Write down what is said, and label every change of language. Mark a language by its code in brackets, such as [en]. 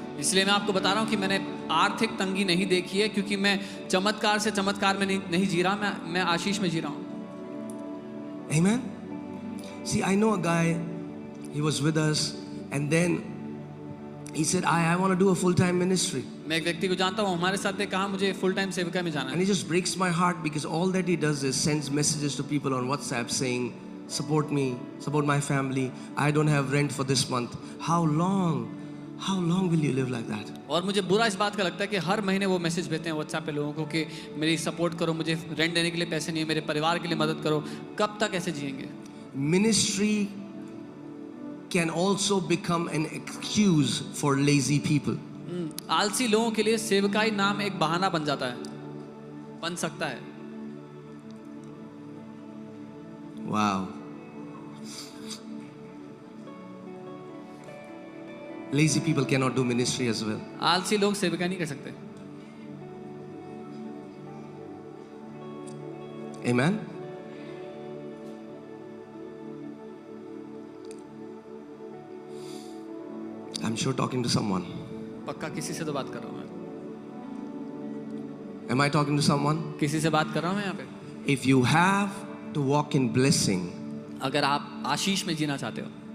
[hi] इसलिए मैं आपको बता रहा हूँ कि मैंने आर्थिक तंगी नहीं देखी है क्योंकि मैं चमत्कार से चमत्कार में नहीं जी रहा, मैं आशीष में जी रहा हूँ. [en] Amen? See, I know a guy, he was with us, and then he said, I want to do a full-time ministry. [hi] मैं एक व्यक्ति को जानता हूँ, हमारे साथ ने कहा मुझे फुल टाइम सेविका में जाना [en] And [hi] है. [en] it just breaks my heart because all that he does is sends messages to people on WhatsApp saying, support me, support my family, I don't have rent for this month. How long will you live like that? [hi] और मुझे बुरा इस बात का लगता है कि हर महीने वो मैसेज भेजते हैं व्हाट्सएप पे लोगों को कि मेरी सपोर्ट करो, मुझे रेंट देने के लिए पैसे नहीं है, मेरे परिवार के लिए मदद करो. कब तक ऐसे जिएंगे? [en] Ministry can also become an excuse for lazy people. [hi] आलसी लोगों के लिए सेवकाई नाम एक बहाना बन जाता है, बन सकता है. [en] Wow. Lazy people cannot do ministry as well. [hi] आलसी लोग सेवकाई नहीं कर सकते. [en] Amen? I'm sure talking to someone. [hi] पक्का किसी से तो बात कर रहा हूँ मैं. [en] Am I talking to someone? [hi] किसी से बात कर रहा हूँ मैं यहाँ पे. [en] If you have to walk in blessing, [hi] अगर आप आशीष में जीना चाहते हो,